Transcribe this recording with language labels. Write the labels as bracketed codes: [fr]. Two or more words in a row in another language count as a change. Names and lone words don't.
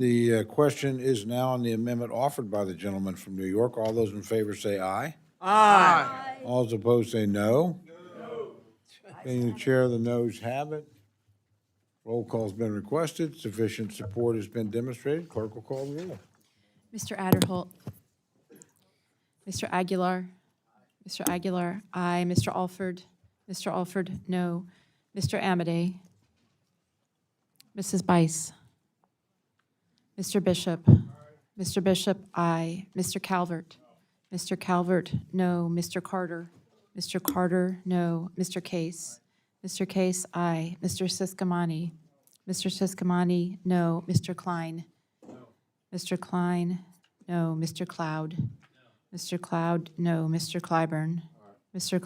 [en] The question is now on the amendment offered by the gentleman from New York. All those in favor say aye. Aye. All those opposed say no. Being the chair, the noes have it. Roll call's been requested. Sufficient support has been demonstrated. Clerk will call the roll. Mr. Adderholt. Mr. Aguilar. Mr. Aguilar, aye. Mr. Alford. Mr. Alford, no. Mr. Amadei. Mrs. Bice. Mr. Bishop. Mr. Bishop, aye. Mr. Calvert. Mr. Calvert, no. Mr. Carter. Mr. Carter, no. Mr. Case. Mr. Case, aye. Mr. Siscomani. Mr. Siscomani, no. Mr. Klein. Mr. Klein, no. Mr. Cloud. Mr. Cloud, no. Mr. Clyburn. Mr.